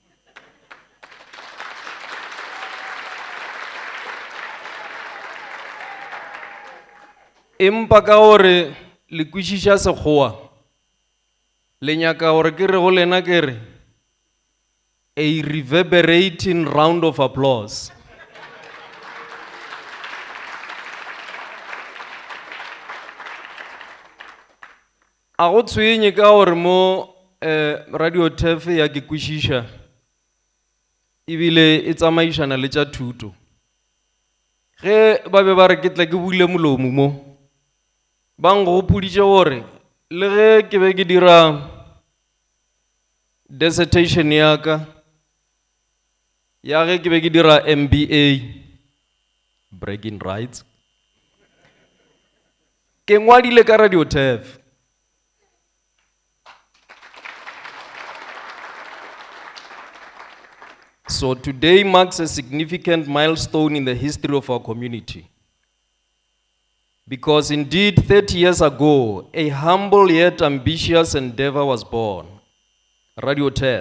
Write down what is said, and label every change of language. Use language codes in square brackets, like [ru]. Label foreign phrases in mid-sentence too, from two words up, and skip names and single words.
[nso] Empa ka gore le kwešiša Sekgowa, le nyaka gore ke re go lena ke re [en] a reverberating round of applause. [nso] A go tshwenye ka gore mo radio TEF ya ke kwešiša ebile e tsamaišana le tša thuto. Ge ba be ba re ke tla ke bule molomo mo ba nkgopoditše gore le ge ke be ke dira dissertation ya ka ya ge ke be ke dira MBA, [en] bragging rights, [nso] ke ngwadile ka radio TEF. [en] So today marks a significant milestone in the history of our community. Because indeed 30 years ago, a humble yet ambitious endeavor was born, Radio TEF.